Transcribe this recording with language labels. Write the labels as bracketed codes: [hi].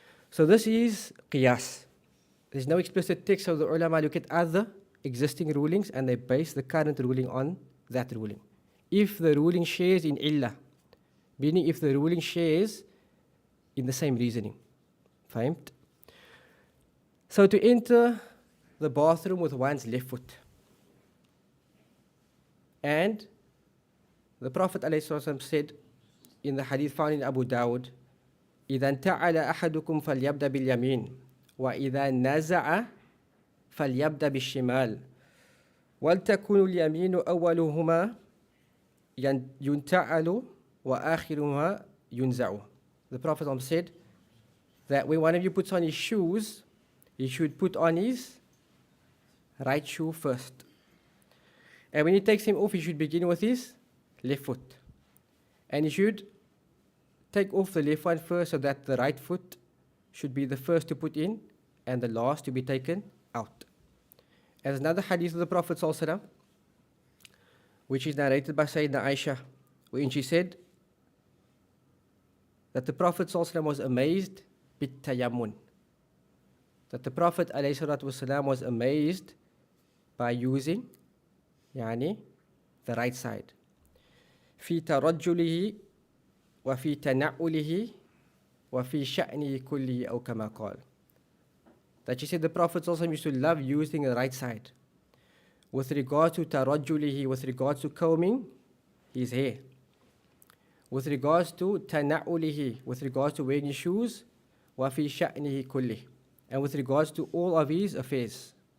[en] So this is qiyas. There's no explicit text, so the ulama look at other existing rulings and they base the current ruling on that ruling. If the ruling shares in illah, meaning if the ruling shares in the same reasoning. Fahmt? So to enter the bathroom with one's left foot. And the Prophet ﷺ said in the hadith found in Abu Dawud, [ar] إِذَا انْتَعَلَ أَحَدُكُمْ فَلْيَبْدَ بِالْيَمِينِ وَإِذَا نَزَعَ فَلْيَبْدَ بِالشِّمَالِ وَلْتَكُنُ الْيَمِينُ أَوَّلُهُمَا يُنْتَعَلُ وَآخِرُهُمَا يُنْزَعُ. [en] The Prophet said that when one of you puts on his shoes, he should put on his right shoe first. And when he takes him off, he should begin with his left foot. And he should take off the left one first so that the right foot should be the first to put in and the last to be taken out. And there's another hadith of the Prophet ﷺ, which is narrated by Sayyidina Aisha, wherein she said that the Prophet ﷺ was amazed bit tayammun. That the Prophet ﷺ was amazed by using the right side. [ar] في ترجله وفي تنعله وفي شأنه كله أو كما قال. [en] That she said the Prophet ﷺ used to love using the right side with regard to tarajjulihi, with regards to combing his hair, with regards to tana'ulihi, with regards to wearing his shoes, [ar] wa fi sha'nihi kulli, [en] and with regards to all of his affairs.